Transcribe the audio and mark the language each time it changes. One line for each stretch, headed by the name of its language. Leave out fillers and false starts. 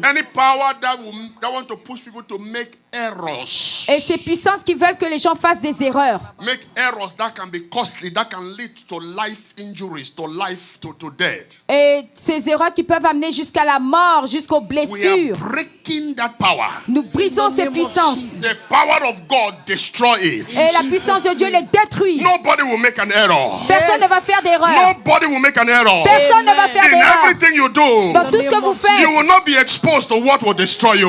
English: Any power that want to push people to make errors.
French: Et ces puissances qui veulent que les gens fassent des erreurs.
English: Make errors that can be costly, that can lead to life injuries, to life, to death.
French: Et ces erreurs qui peuvent amener jusqu'à la mort, jusqu'aux
English: We
French: blessures.
English: are breaking that power.
French: Nous brisons ces puissances.
English: The power of God destroy it.
French: Et la puissance de Dieu les détruit.
English: Nobody will make an error.
French: Personne ne va faire d'erreur.
English: Nobody will make an error.
French: Personne ne va faire
English: In
French: d'erreur.
English: everything you do,
French: Dans tout ce que vous faites,
English: you will not be exposed to what will destroy you.